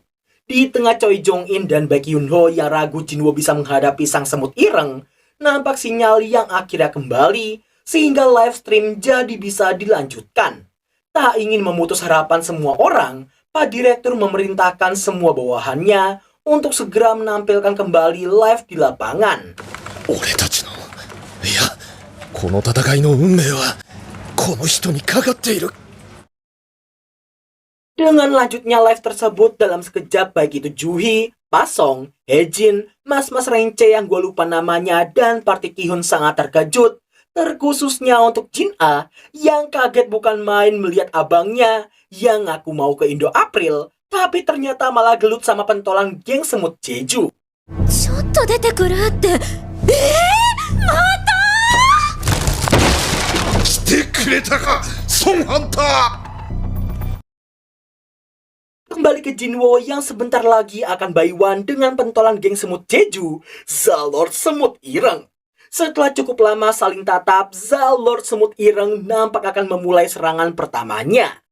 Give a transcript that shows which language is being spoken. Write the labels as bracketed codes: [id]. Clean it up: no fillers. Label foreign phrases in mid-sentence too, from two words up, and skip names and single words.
[id] Di tengah Choi Jong-in dan Baek Yoon-ho yang ragu Jinwo bisa menghadapi sang semut ireng, nampak sinyal yang akhirnya kembali sehingga [en] live stream [id] jadi bisa dilanjutkan. Tak ingin memutus harapan semua orang, Pak Direktur memerintahkan semua bawahannya untuk segera menampilkan kembali live di lapangan. [ja] 俺たちのいやこの戦いの運命はこの人にかかっている [id] Dengan lanjutnya live tersebut dalam sekejap baik itu Juhi, Pasong, Hejin, Mas-Mas Rence yang gue lupa namanya dan Party Ki-hun sangat terkejut. Terkhususnya untuk Jin-a yang kaget bukan main melihat abangnya yang ngaku mau ke Indo April, tapi ternyata malah gelut sama pentolan geng semut Jeju. [ja] ちょっと出てくるって。また来てくれたかソンハンター [id] Kembali ke Jinwo yang sebentar lagi akan baiwan dengan pentolan geng semut Jeju, Zalord Semut Ireng. Setelah cukup lama saling tatap, Zalord Semut Ireng nampak akan memulai serangan pertamanya.